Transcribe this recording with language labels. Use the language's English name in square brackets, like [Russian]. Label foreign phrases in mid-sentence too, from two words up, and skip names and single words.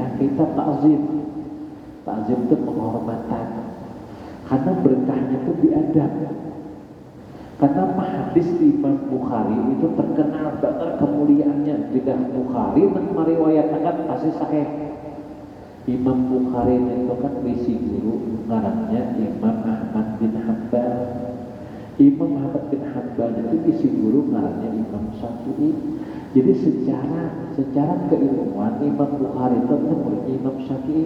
[Indonesian] Kita ta'zim. Ta'zim itu penghormatan. Karena berkahnya itu diadab. Karena hadis Imam Bukhari itu terkenal banget kemuliaannya. Tidak Bukhari meriwayatkan pasti sahih. [Banjar] Imam Bukhari itu kan bisi guru ngarannya Imam Ahmad bin Hanbal. Imam Ahmad bin Hanbal itu bisi guru ngarannya Imam Syafi'i. [Indonesian] Jadi secara keilmuan Imam Bukhari itu muridnya Imam Syafi'i.